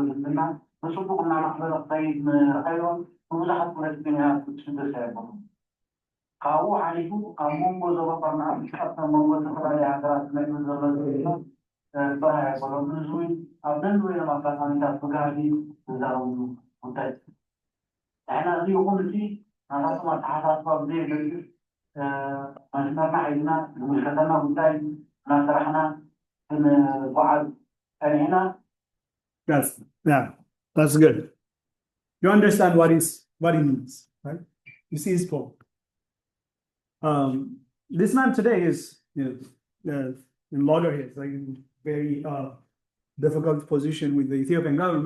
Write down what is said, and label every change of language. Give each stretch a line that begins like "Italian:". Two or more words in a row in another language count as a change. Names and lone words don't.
Tigrinya: ዝምድና ብፅቡቅ እናማዕበለ ክኸይድ ንርአዮም ብብዙሓት ፖለቲከኛታት ክስደት ኣይኮኑ ካብኡ ሓሊፉ ኣብ መንጎ ዞባ ቀርኒ ኣፍሪካ ኣብ መንጎ ዝተፈላለዩ ሃገራት ዝነብሩ ዘሎ ዝምድና ጥራሕ ኣይኮኖም እዚ እውን ኣብ ደንበዮም ኣጋጣሚታት ብጋሊ ዝዛረብሉ ጉዳይ ንሕና እዚ ይኹን እዚ ናታቶም ኣተሓሳስባ ብዘይገድፍ መስመርና ሒዝና ዝምልከተና ጉዳይ እናሰራሕና ክንጓዓዝ ፀኒሕና
English: That's good. You understand what he means, right? You see his point. This man today is, in loggerheads, like in very difficult position with the Ethiopian government.